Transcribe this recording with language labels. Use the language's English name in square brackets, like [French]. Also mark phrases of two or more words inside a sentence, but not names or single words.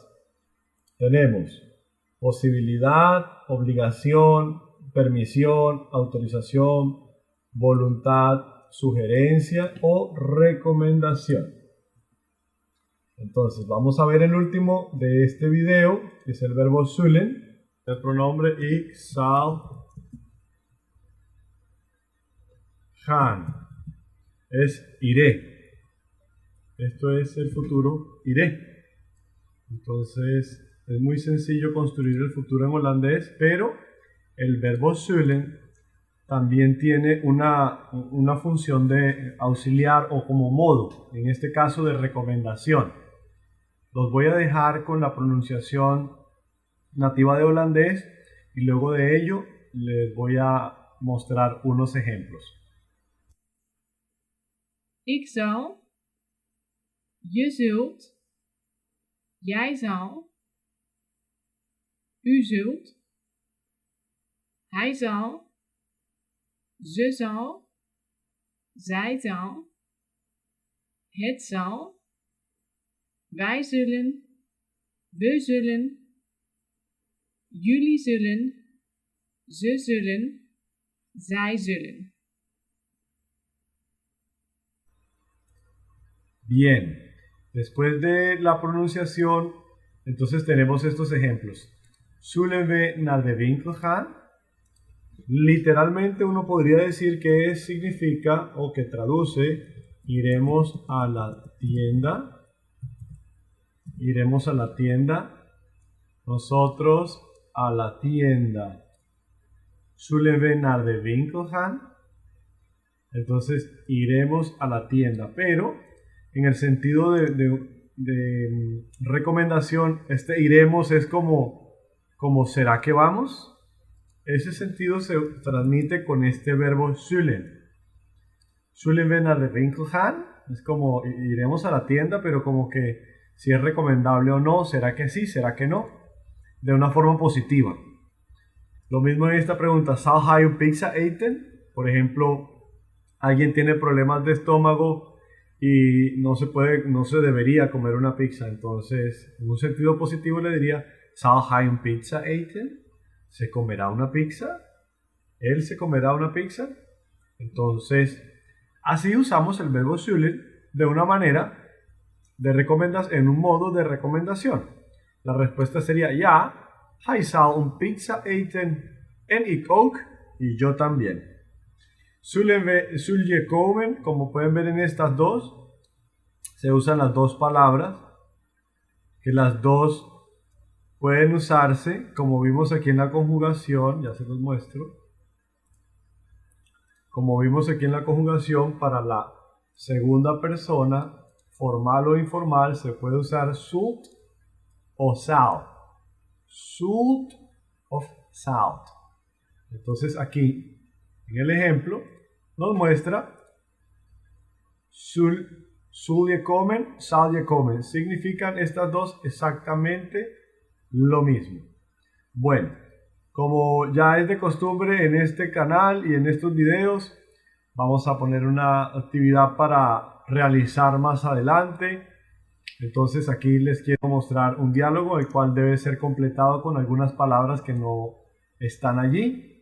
[Spanish] Tenemos posibilidad, obligación, permisión, autorización, voluntad, sugerencia o recomendación. Entonces, vamos a ver el último de este video, que es el verbo zullen. El pronombre [Dutch] ik zal gaan. [Spanish] Es iré. Esto es el futuro iré. Entonces es muy sencillo construir el futuro en holandés, pero el verbo zullen también tiene una función de auxiliar o como modo, en este caso de recomendación. Los voy a dejar con la pronunciación nativa de holandés y luego de ello les voy a mostrar unos ejemplos. [Dutch] Ik zal, je zult, jij zal, u zult, hij zal, ze zal, zij zal, het zal, wij zullen, we zullen, jullie zullen, ze zullen, zij zullen. [Spanish] Bien, después de la pronunciación, entonces tenemos estos ejemplos. [Dutch] Zullen we naar de winkel gaan? [Spanish] Literalmente uno podría decir que significa o que traduce iremos a la tienda. Iremos a la tienda. Nosotros a la tienda. [Dutch] Zullen we naar de winkel gaan? [Spanish] Entonces iremos a la tienda, pero en el sentido de recomendación, este iremos es como ¿será que vamos? Ese sentido se transmite con este verbo zullen. [Dutch] Zullen we naar de winkel gaan? [Spanish] Es como iremos a la tienda, pero como que si es recomendable o no, ¿será que sí? ¿Será que no? De una forma positiva. Lo mismo en esta pregunta, [Dutch] ¿zal hij een pizza eten? [Spanish] Por ejemplo, alguien tiene problemas de estómago y no se debería comer una pizza. Entonces, en un sentido positivo le diría, [Dutch] ¿zal hij een pizza eten? [Spanish] ¿Se comerá una pizza? ¿Él se comerá una pizza? Entonces, así usamos el verbo zullen de una manera en un modo de recomendación. La respuesta sería [Dutch] ja, hij zal een pizza eten en ik ook, [Spanish] y yo también. [Dutch] Zul je komen, [Spanish] como pueden ver en estas dos, se usan las dos palabras, que las dos pueden usarse, como vimos aquí en la conjugación, ya se los muestro. Como vimos aquí en la conjugación, para la segunda persona, formal o informal, se puede usar zult o zal. [Dutch] Zult of zalt. [Spanish] Entonces aquí, en el ejemplo, nos muestra [Dutch] sul je komen, zal je komen. [Spanish] Significan estas dos exactamente lo mismo. Bueno, como ya es de costumbre en este canal y en estos videos, vamos a poner una actividad para realizar más adelante. Entonces aquí les quiero mostrar un diálogo, el cual debe ser completado con algunas palabras que no están allí.